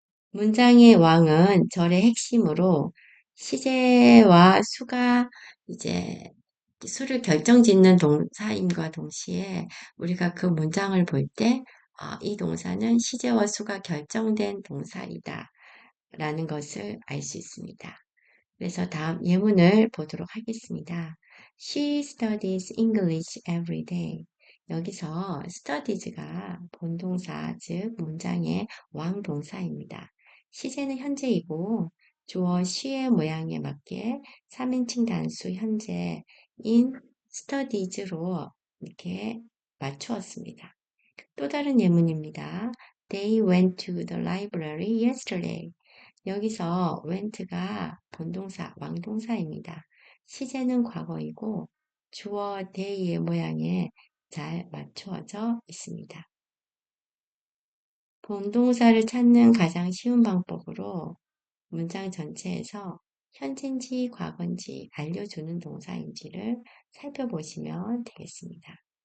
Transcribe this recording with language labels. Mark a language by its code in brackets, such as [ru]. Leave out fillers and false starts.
[ko] 문장의 왕은 절의 핵심으로 시제와 수가 이제 수를 결정짓는 동사임과 동시에 우리가 그 문장을 볼 때 이 동사는 시제와 수가 결정된 동사이다 라는 것을 알 수 있습니다. 그래서 다음 예문을 보도록 하겠습니다. [en] She studies English every day. [ko] 여기서 studies가 본동사, 즉 문장의 왕동사입니다. 시제는 현재이고 주어 she의 모양에 맞게 3인칭 단수 현재인 studies로 이렇게 맞추었습니다. 또 다른 예문입니다. [en] They went to the library yesterday. [ko] 여기서 went가 본동사, 왕동사입니다. 시제는 과거이고 주어 they의 모양에 잘 맞추어져 있습니다. 본동사를 찾는 가장 쉬운 방법으로 문장 전체에서 현재인지 과거인지 알려주는 동사인지를 살펴보시면 되겠습니다.